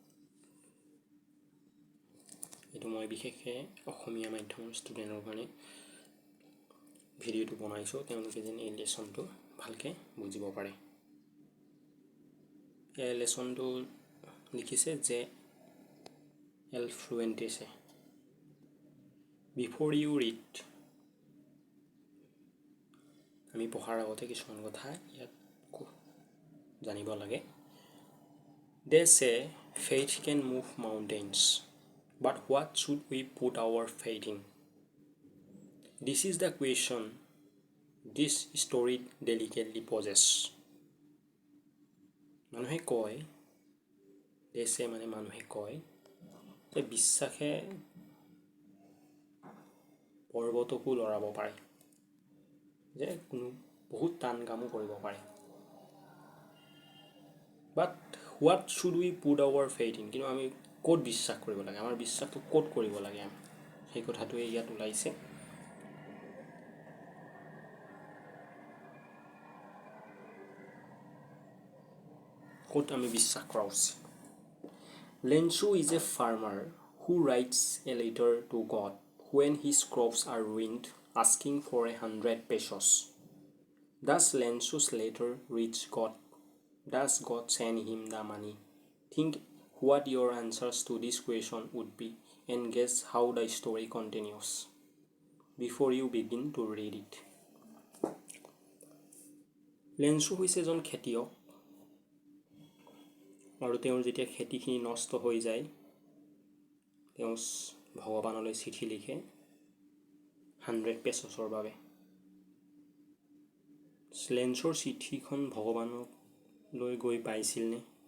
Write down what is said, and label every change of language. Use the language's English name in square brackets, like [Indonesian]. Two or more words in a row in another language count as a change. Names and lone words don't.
[Assamese] এইটো মই বিশেষকৈ অসমীয়া মাধ্যমৰ ষ্টুডেণ্টৰ কাৰণে ভিডিঅ'টো বনাইছোঁ, তেওঁলোকে যেন এই লেসনটো ভালকৈ বুজিব পাৰে। এই লেসনটো লিখিছে যে Fluentese. [English] Before you read, [Assamese] আমি পঢ়াৰ আগতে কিছুমান কথা ইয়াত জানিব লাগে। [English] They say faith can move mountains, but what should we put our faith in? This is the question this story delicately poses. [Assamese] মানুহে কয়, [English] they say [Assamese] মানে মানুহে কয় যে বিশ্বাসে পৰ্বতকো লৰাব পাৰে, যে কোনো বহুত টান কামো কৰিব পাৰে। [English] But what should we put our faith in? [Assamese] কিন্তু আমি ক'ত বিশ্বাস কৰিব লাগে, আমাৰ বিশ্বাসটো ক'ত কৰিব লাগে, আমি সেই কথাটোৱে ইয়াত ওলাইছে। ক'ত আমি বিশ্বাস কৰা উচিত? [English] Lensu is a farmer who writes a letter to God when his crops are ruined, asking for 100 pesos. Does Lensu's letter reach God? Does God send him the money? Think what your answers to this question would be and guess how the story continues before you begin to read it. [Assamese] Lensu হৈছে এজন খেতিয়ক আৰু তেওঁৰ যেতিয়া খেতিখিনি নষ্ট হৈ যায়, তেওঁ ভগৱানলৈ চিঠি লিখে 100 পেছৰ বাবে। লেন্সৰ চিঠিখন ভগৱানলৈ গৈ পাইছিল নে?